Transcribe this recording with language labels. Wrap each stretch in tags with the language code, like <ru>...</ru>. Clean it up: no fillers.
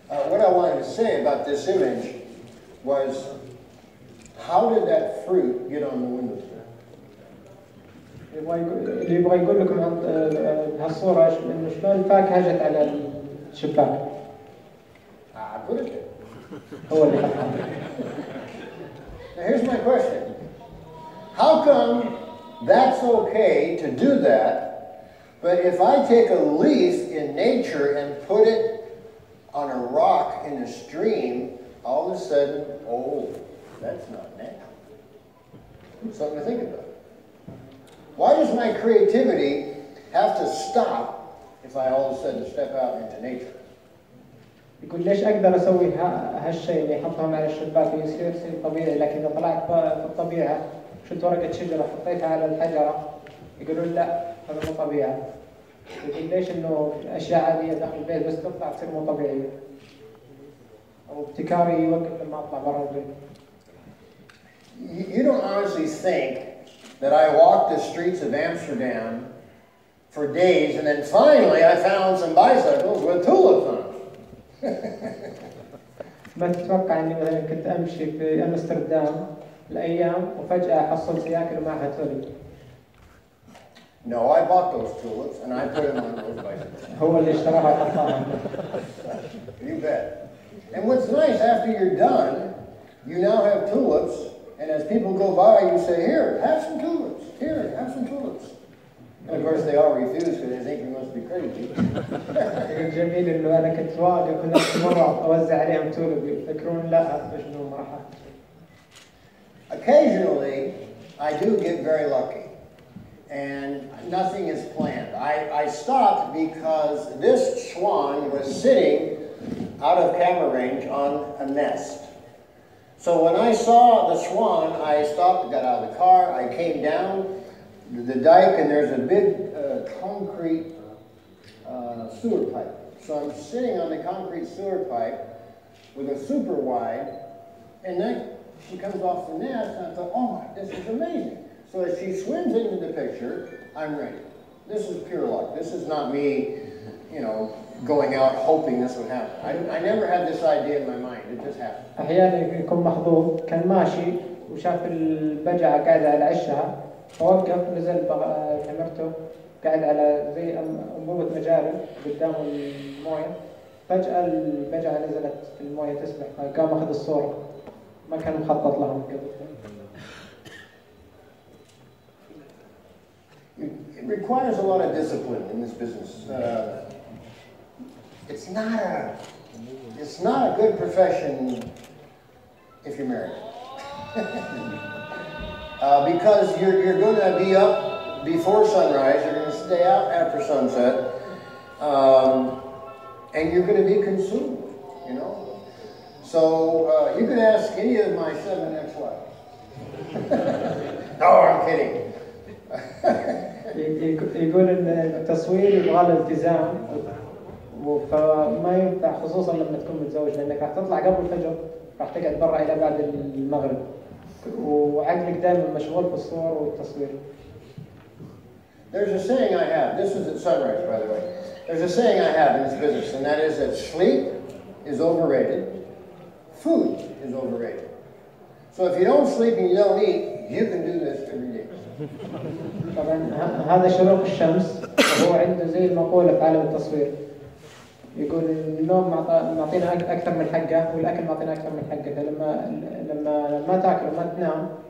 <en>What I wanted to say about this image was, how did that fruit get on the windowsill?</en> <ar>اللي يبغى يقول لكم عن هالصورة إنه شلون الفاكهة جت على الشباك.</ar> <en>Put it there.</en> <ar>هو اللي حطها.</ar> <en>Now here's my question. How come that's okay to do that, but if I take a leaf in nature and put it on a rock in a stream, all of a sudden, oh, that's not natural. Something to think about. Why does my creativity have to stop if I all of a sudden step out into nature?</en> <ar>يقول ليش أقدر أسوي هالشيء اللي أحطهم على الشباك ويصير طبيعي لكن إذا طلعت في الطبيعة شلت ورقة شجرة حطيتها على الحجرة يقولون لا هذا مو طبيعي. يقول ليش إنه أشياء عادية داخل البيت بس تطلع تصير مو طبيعية أو ابتكاري يوقف لما أطلع برا البيت.</ar> <en>You don't honestly think that I walked the streets of Amsterdam for days and then finally I found some bicycles with tulips on them.</en> <ar>ما تتوقع إني مثلا كنت أمشي في أمستردام الأيام وفجأة حصلت سياكل معها توليب.</ar> <en>No, I bought those tulips and I put them on those bicycles.</en> <ar>هو اللي اشتراها وحطها.</ar> <en>You bet. And what's nice, after you're done, you now have tulips, and as people go by, you say, here, have some tulips. Here, have some tulips. And of course, they all refuse because they think you must be crazy.</en> <ar>الجميل إنه أنا كنت واقف هناك مرة أوزع عليهم تولب يفكرون لا شنو ما راح.</ar> <en>Occasionally, I do get very lucky. And nothing is planned. I stopped because this swan was sitting out of camera range on a nest. So when I saw the swan, I stopped, got out of the car, I came down the dike, and there's a big concrete sewer pipe. So I'm sitting on the concrete sewer pipe with a super wide, and then she comes off the nest, and I thought, oh my, this is amazing. So as she swims into the picture, I'm ready. This is pure luck. This is not me, you know, going out hoping this would happen. I never had this idea in my mind. It just happened.</en> <ar>أحيانا يكون محظوظ، كان ماشي وشاف البجعة قاعدة على عشها، فوقف نزل كاميرته قاعد على زي أنبوبة مجاري قدام الموية، فجأة البجعة نزلت في الموية تسبح، قام أخذ الصورة، ما كان مخطط لها من قبل.</ar> <en>It requires a lot of discipline in this business. It's not a good profession if you're married. Because you're going to be up before sunrise, you're going to stay out after sunset, and you're going to be consumed, you know. So you could ask any of my 7 ex-wives. No, I'm kidding.</en> <ar>يقول ان التصوير يبغى له التزام، فما ينفع خصوصا لما تكون متزوج، لانك راح تطلع قبل الفجر، راح تقعد برا الى بعد المغرب، وعقلك دائما مشغول في الصور والتصوير.</ar> <en>There's a saying I have. This is at sunrise, by the way. There's a saying I have in this business, and that is that sleep is overrated, food is overrated. So if you don't sleep and you don't eat, you can do this every day.</en> <ar>طبعا هذا شروق الشمس، وهو عنده زي المقولة في عالم التصوير، يقول النوم معطينا أكثر من حقه، والأكل معطينا أكثر من حقه، لما ما تاكل وما تنام.</ar>